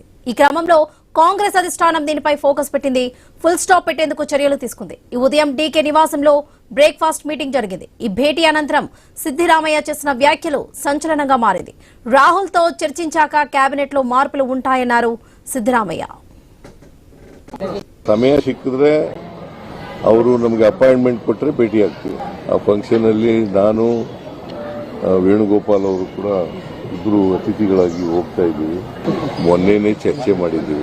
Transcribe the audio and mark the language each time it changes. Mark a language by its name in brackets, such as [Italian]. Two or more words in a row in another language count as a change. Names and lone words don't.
[Telugu] ఈ క్రమంలో కాంగ్రెస్ అధిష్టానం దీనిపై ఫోకస్ పెట్టింది. [English] full stop [Telugu] పెట్టేందుకు చర్యలు తీసుకుంది. ఈ ఉదయం డీకే నివాసంలో [English] breakfast meeting [Telugu] జరిగింది. ఈ భేటీ అనంతరం సిద్దిరామయ్య చేసిన వ్యాఖ్యలు సంచలనంగా మారింది. రాహుల్తో చర్చించాక కేబినెట్ లో మార్పులు ఉంటాయన్నారు ಸಿದ್ದರಾಮಯ್ಯ. [Kannada] ಸಮಯ ಸಿಕ್ಕಿದ್ರೆ ಅವರು ನಮಗೆ ಅಪಾಯಿಂಟ್ಮೆಂಟ್ ಕೊಟ್ಟರೆ ಭೇಟಿ ಆಗ್ತೀವಿ. ಆ ಫಂಕ್ಷನ್ ಅಲ್ಲಿ ನಾನು ವೇಣುಗೋಪಾಲ್ ಅವರು ಕೂಡ ಇಬ್ಬರು ಅತಿಥಿಗಳಾಗಿ ಹೋಗ್ತಾ ಇದ್ದೀವಿ. ಮೊನ್ನೆನೇ ಚರ್ಚೆ ಮಾಡಿದ್ದೀವಿ.